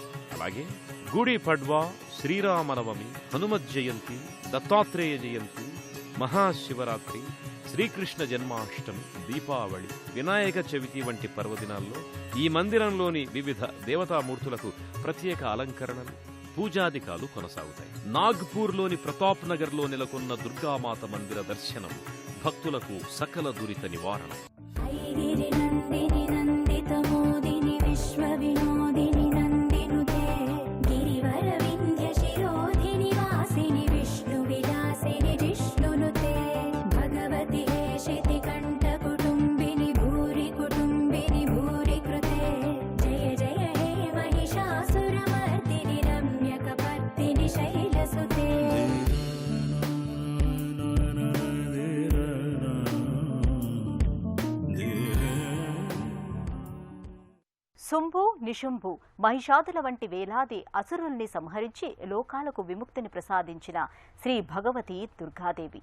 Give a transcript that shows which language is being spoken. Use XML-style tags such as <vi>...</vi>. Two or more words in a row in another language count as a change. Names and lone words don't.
<te>అలాగే గుడి పడ్వా, శ్రీరామనవమి, హనుమత్ జయంతి, దత్తాత్రేయ జయంతి, మహాశివరాత్రి, శ్రీకృష్ణ జన్మాష్టమి, దీపావళి, వినాయక చవితి వంటి పర్వదినాల్లో ఈ మందిరంలోని వివిధ దేవతామూర్తులకు ప్రత్యేక అలంకరణలు, పూజాధికాలు కొనసాగుతాయి. నాగ్పూర్లోని ప్రతాప్ నగర్లో నెలకొన్న దుర్గామాత మందిర దర్శనం భక్తులకు సకల దురిత నివారణ.</te> <sa>गिरिनन्दिनि नन्दितमोदिनि विश्वविनोदिनि नन्दिनुते गिरिवरविन्ध्यशिरोधिनि वासिनि विष्णुविलासिनि जिष्णुनुते भगवति हेशितिकण्ठकुटुम्बिनि भूरि कुटुम्बिनि भूरि कृते जय जय हे महिषासुरमर्दिनि रम्यकपर्दिनि शैलसुते</sa> <te>శుంభు నిశుంభు మహిషాదుల వంటి వేలాది అసురుల్ని సంహరించి లోకాలకు విముక్తిని ప్రసాదించిన శ్రీ భగవతి దుర్గాదేవి.</te>